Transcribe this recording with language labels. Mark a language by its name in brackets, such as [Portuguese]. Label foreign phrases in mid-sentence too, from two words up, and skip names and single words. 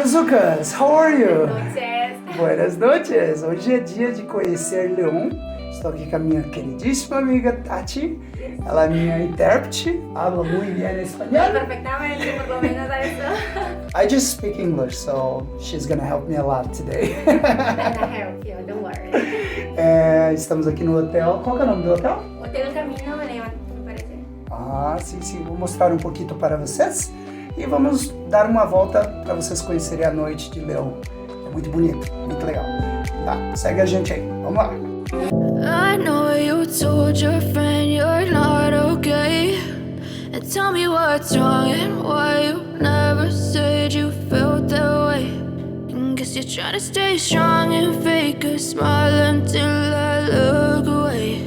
[English] Lucas, how are you? [Spanish] Noches. Buenas noches. [Portuguese] Hoje é dia de conhecer León. Estou aqui com a minha queridíssima amiga Tati. Ela é minha intérprete. [Spanish] Habla muy bien español. Perfectamente, por lo menos a eso. [English] I just speak English, so she's gonna help me a lot today. Then I help you, don't worry. [Portuguese] Estamos aqui no hotel. Qual que é o nome do hotel? [Spanish] Hotel Camino, me parece. [Portuguese] Ah, sim. Vou mostrar um pouquinho para vocês. E vamos dar uma volta para vocês conhecerem a noite de León. É muito bonito, muito legal. Tá, segue a gente aí. Vamos lá. [English] I know you told your friend you're not okay. And tell me what's wrong and why you never said you felt that way. And guess you're trying to stay strong and fake a smile until I look away.